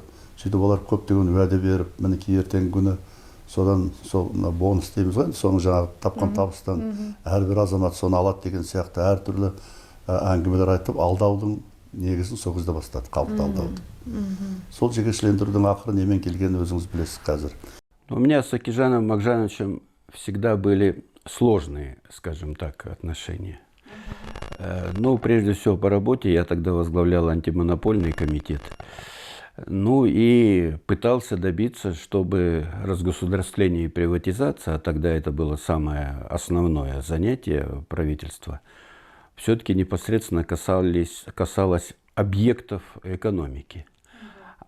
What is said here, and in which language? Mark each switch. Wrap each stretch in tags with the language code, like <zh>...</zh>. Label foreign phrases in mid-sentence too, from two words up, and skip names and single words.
<kk>Сөйтіп олар көптеген уәде беріп, мінекей ертеңгі күні содан сол бонус дейміз ғой, соның жаңағы тапқан табыстан әрбір азамат соны алады деген сияқты әртүрлі әңгімелер айтып, алдаудың негізін сол кезде бастады, халықты алдауды. Сол жекешелендірудің ақыры немен келгенін өзіңіз білесіз қазір.</kk> <ru>У меня с Акижаном Макжановичем всегда были сложные, скажем так, отношения. Ну, прежде всего по работе, я тогда возглавлял антимонопольный комитет. Ну и пытался добиться, чтобы разгосударствление и приватизация, а тогда это было самое основное занятие правительства, все-таки непосредственно касалось объектов экономики.</ru>